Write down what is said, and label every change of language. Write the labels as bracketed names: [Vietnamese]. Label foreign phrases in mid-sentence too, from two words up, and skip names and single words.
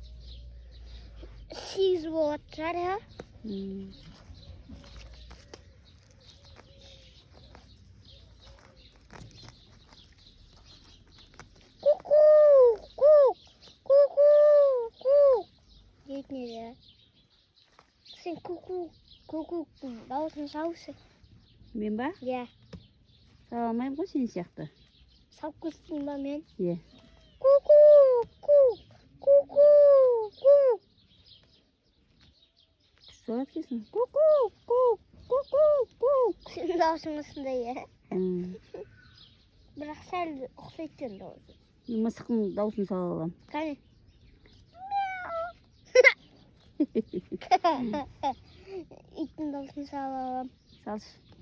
[Kazakh] 8 болады шығар, ә? Дейтін еді, ә? Сен ку-ку-ку дауысын салшы. Мен ба? Иә. Сала алмаймын ғой сен сияқты. Салып көстің ба мен? Иә. Ку-ку-ку. Салат келсін. Ку-ку-ку. Сен дауысың осындай, ә? Бірақ сәл ұқсайтын дауысы. Мысықтың дауысын сала аламын. Қане? Иттің дауысын сала аламын. Салшы.